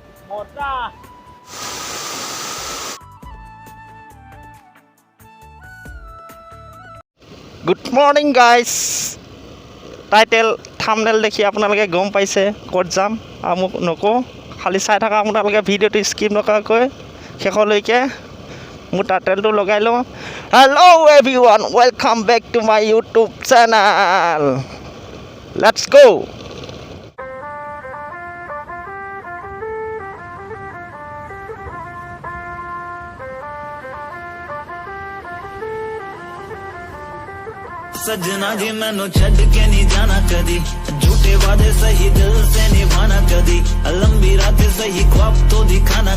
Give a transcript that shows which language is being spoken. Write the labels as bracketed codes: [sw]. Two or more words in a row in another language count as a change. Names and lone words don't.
[as] মজা [en] good morning guys title thumbnail [as] দেখি আপোনালোকে গম পাইছে ক'ত যাম আৰু মোক নকওঁ খালি চাই থকা আপোনালোকে ভিডিঅ'টো স্কিপ নকৰাকৈ শেষলৈকে মোৰ টাইটেলটো লগাই লওঁ [en] hello everyone welcome back to my YouTube channel let's go [pa] ਸਜਣਾ ਜੀ ਮੈਨੂੰ ਛੱਡ ਕੇ ਨਹੀਂ ਜਾਣਾ ਕਦੀ ਝੂਠੇ ਵਾਅਦੇ ਸਹੀ ਦਿਲ ਸੇ ਨਿਭਾਣਾ ਕਦੀ ਲੰਬੀ ਰਾਤ ਸਹੀ ਖ਼ੁਆਬ ਤੋ ਦਿਖਾਣਾ